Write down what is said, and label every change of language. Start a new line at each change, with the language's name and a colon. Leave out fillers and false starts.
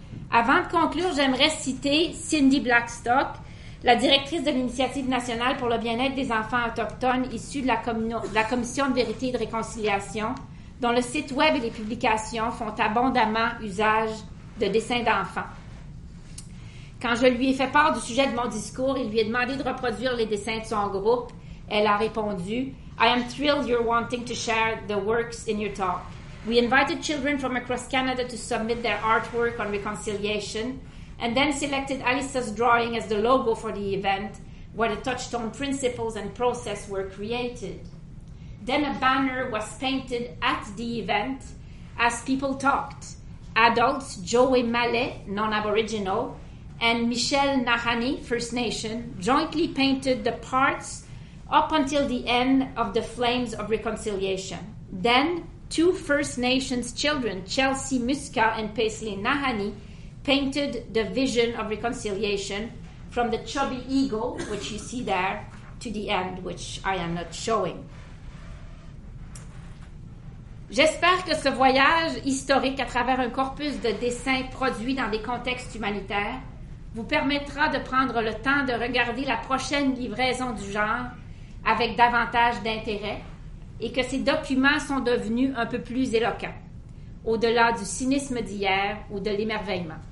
French: Avant de conclure, j'aimerais citer Cindy Blackstock, la directrice de l'Initiative nationale pour le bien-être des enfants autochtones issue de la Commission de vérité et de réconciliation, dont le site web et les publications font abondamment usage de dessins d'enfants. Quand je lui ai fait part du sujet de mon discours et lui ai demandé de reproduire les dessins de son groupe, elle a répondu «
English: I am thrilled you're wanting to share the works in your talk. We invited children from across Canada to submit their artwork on reconciliation and then selected Alisa's drawing as the logo for the event where the touchstone principles and process were created. Then a banner was painted at the event as people talked. Adults Joey Mallet, non-Aboriginal, and Michelle Nahani, First Nation, jointly painted the parts up until the end of the Flames of Reconciliation. Then, 2 First Nations children, Chelsea Muska and Paisley Nahani, painted the vision of reconciliation from the chubby eagle, which you see there, to the end, which I am not showing.
French: J'espère que ce voyage historique à travers un corpus de dessins produits dans des contextes humanitaires vous permettra de prendre le temps de regarder la prochaine livraison du genre avec davantage d'intérêt et que ces documents sont devenus un peu plus éloquents, au-delà du cynisme d'hier ou de l'émerveillement.